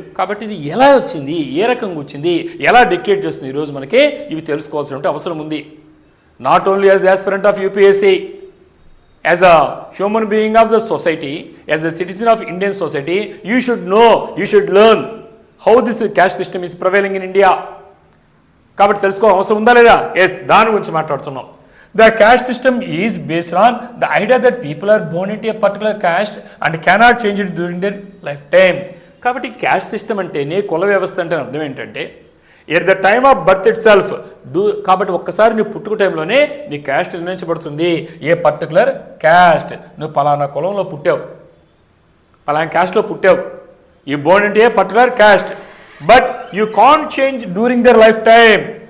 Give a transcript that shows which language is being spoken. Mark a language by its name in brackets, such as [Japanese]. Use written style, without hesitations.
[Telugu] కాబట్టి ఇది ఎలా వచ్చింది, ఏ రకంగా వచ్చింది, ఎలా డిక్టేట్ చేస్తుంది ఈరోజు మనకి ఇవి తెలుసుకోవాల్సిన అవసరం ఉంది. [English] Not only as aspirant of UPSC, as the human being of the society, as the citizen of Indian society, you should know, you should learn how this caste system is prevailing in India. [Telugu] కాబట్టి తెలుసుకో అవసరం ఉందా లేదా? Yes, దాని గురించి మాట్లాడుతున్నాం. [English] The caste system is based on the idea that people are born into a particular caste and cannot change it during their lifetime. [Telugu] కాబట్టి caste system అంటేనే కుల వ్యవస్థ అంటే అర్థం ఏంటంటే [English] at the time of birth itself [Telugu] కాబట్టి ఒక్కసారి నీ పుట్టుక టైంలోనే నీ క్యాస్ట్ నిర్ణయించబడుతుంది. [English] a particular caste, [Telugu] నువ్వు పలానా కులంలో పుట్టావు, పలానా క్యాస్ట్లో పుట్టావు, [English] You born into a particular caste, but you can't change during their life time.